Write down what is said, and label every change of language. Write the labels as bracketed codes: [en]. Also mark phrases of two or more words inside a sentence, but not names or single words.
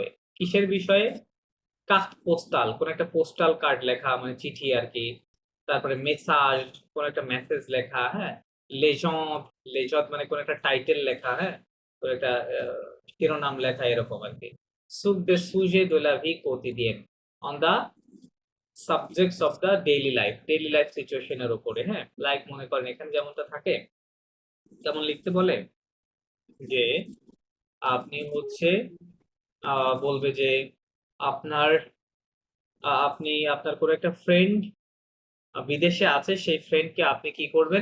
[bn] কিসের বিষয়ে? [fr] carte postale, [bn] কোন একটা [en] postal card [bn] লেখা মানে চিঠি আর কি। তারপরে মেসাজ, কোন একটা মেসেজ লেখা, হ্যাঁ। লেজন্ড, লেজন্ড মানে কোন একটা টাইটেল লেখা, হ্যাঁ, কোন একটা শিরোনাম লেখা, এরকম আর কি। [fr] sur des sujets de la vie quotidienne [en] on the subjects of the daily life situation [bn] এর উপরে, হ্যাঁ। লাইক মনে করেন এখানে যেমনটা থাকে, যেমন লিখতে বলে যে আপনি হচ্ছে বলবে যে আপনার আপনি আপনার কোনো একটা ফ্রেন্ড বিদেশে আছে, সেই ফ্রেন্ডকে আপনি কি করবেন?